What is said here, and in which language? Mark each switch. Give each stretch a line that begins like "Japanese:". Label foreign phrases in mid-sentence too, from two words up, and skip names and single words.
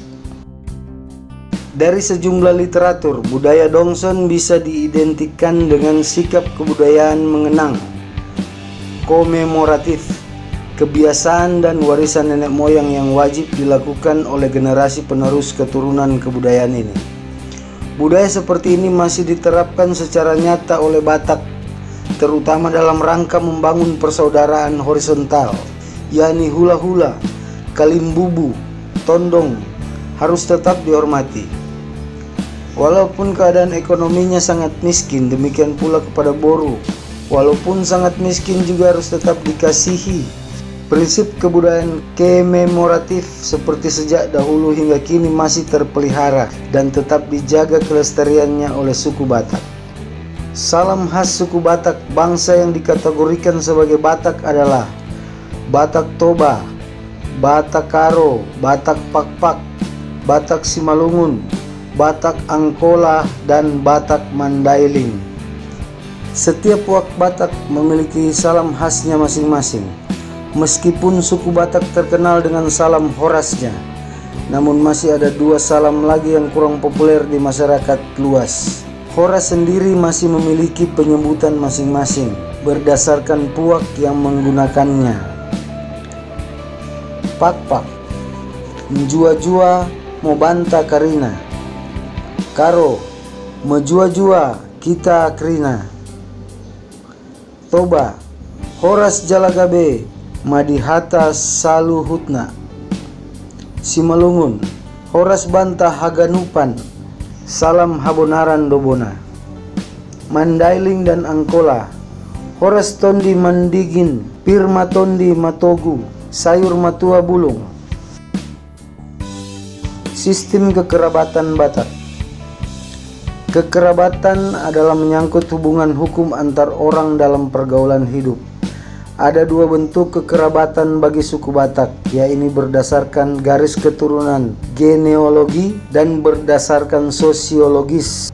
Indonesian: Dari sejumlah literatur, budaya Dongson bisa diidentikan dengan sikap kebudayaan mengenang, komemoratif, kebiasaan dan warisan nenek moyang yang wajib dilakukan oleh generasi penerus keturunan kebudayaan ini. Budaya seperti ini masih diterapkan secara nyata oleh Batak, terutama dalam rangka membangun persaudaraan horizontal, yakni hula-hula, kalimbubu, tondong harus tetap dihormati. Walaupun keadaan ekonominya sangat miskin, demikian pula kepada Boru. Walaupun sangat miskin juga harus tetap dikasihi. Prinsip kebudayaan kememoratif seperti sejak dahulu hingga kini masih terpelihara dan tetap dijaga kelestariannya oleh suku Batak. Salam khas suku Batak, bangsa yang dikategorikan sebagai Batak adalah Batak Toba, Batak Karo, Batak Pakpak, Batak Simalungun, Batak Angkola, dan Batak Mandailing. Setiap wak Batak memiliki salam khasnya masing-masing. Meskipun suku Batak terkenal dengan salam Horasnya, namun masih ada dua salam lagi yang kurang populer di masyarakat luas. Horas sendiri masih memiliki penyebutan masing-masing berdasarkan puak yang menggunakannya.
Batak Dairi: Pakpak, Njua-jua, Mobanta Karina.
Batak Karo: Karo Mejua-jua kita Krina.
Batak Toba: Toba Horas Jalagabe Madihata Saluhutna.
Batak Simalungun: Simalungun Horas Banta Haganupan Salam Habonaran Dobona.
Batak Mandailing: Mandailing dan Angkola Horas Tondi Mandigin Pirma Tondi Matogu Sayur Matua Bulung.
Indonesian: Sistem kekerabatan Batak. Kekerabatan adalah menyangkut hubungan hukum antar orang dalam pergaulan hidup. Ada dua bentuk kekerabatan bagi suku Batak, yaitu berdasarkan garis keturunan genealogi dan berdasarkan sosiologis.